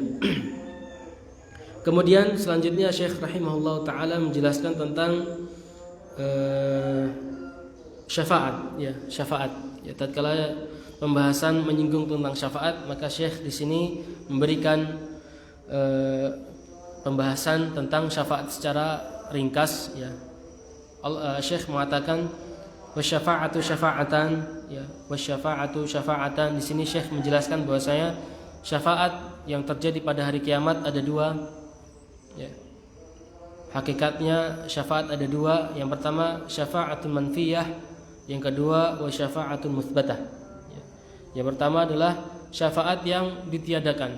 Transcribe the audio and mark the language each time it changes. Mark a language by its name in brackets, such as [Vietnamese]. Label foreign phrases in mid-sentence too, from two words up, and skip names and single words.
[Indonesian] Kemudian selanjutnya Syekh [Arabic] رحمه الله تعالى [Indonesian] menjelaskan tentang syafaat. Syafaat. Tatkala pembahasan menyinggung tentang syafaat, maka Syekh di sini memberikan pembahasan tentang syafaat secara ringkas. Syekh mengatakan [Arabic] والشفاعة شفاعتان، والشفاعة شفاعتان. [Indonesian] Di sini Syekh menjelaskan bahwasanya syafaat yang terjadi pada hari kiamat ada dua. Hakikatnya syafaat ada dua. Yang pertama [Arabic] شفاعة منفية, [Indonesian] yang kedua [Arabic] وشفاعة مثبتة. [Indonesian] Yang pertama adalah syafaat yang ditiadakan.